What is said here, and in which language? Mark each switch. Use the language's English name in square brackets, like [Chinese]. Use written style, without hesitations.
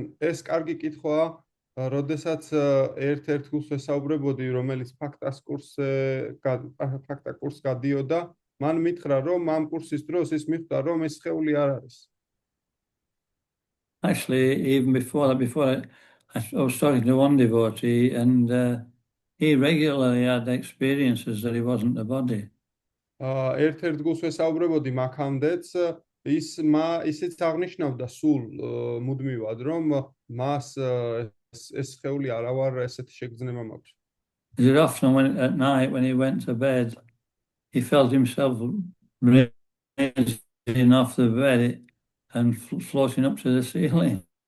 [Georgian] ეს კარგი კითხვაა, როდესაც ერთ-ერთ გულს ვესაუბრებოდი, რომელიც ფაქტა კურსს გადიოდა, მან მითხრა, რომ ამ კურსის დროს ის მიხვდა, რომ ეს სხეული არ არის. [English] Actually, even before that, I was talking to one devotee and he regularly had experiences that he wasn't the body. [Georgian] ერთ-ერთ გულს ვესაუბრებოდი მაქამდეც, ისიც აღნიშნავდა სულ მუდმივად, რომ მას ეს სხეული არა ვარ, ესეთი შეგრძნება მაქვს. [English] Often at night when he went to bed, he felt himself raising off the bed and floating up to the ceiling.